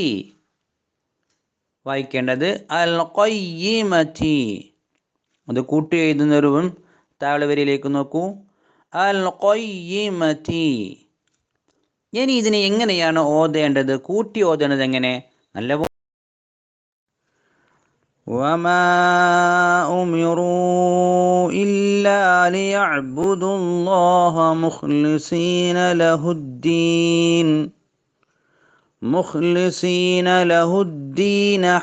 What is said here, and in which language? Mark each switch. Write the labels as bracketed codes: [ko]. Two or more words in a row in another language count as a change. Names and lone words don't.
[ml] വായിക്കേണ്ടത് [ar] القيمة. [ml] അത് കൂട്ടി എഴുതുന്ന രൂപം താഴെ വരിയിലേക്ക് നോക്കൂ. [ar] القيمة. [ml] ഇനി ഇതിനെ എങ്ങനെയാണ് ഓതേണ്ടത്? കൂട്ടി ഓതേണ്ടത് എങ്ങനെ? [ar] നല്ല وما أمروا إلا ليعبدوا الله مخلصين له الدين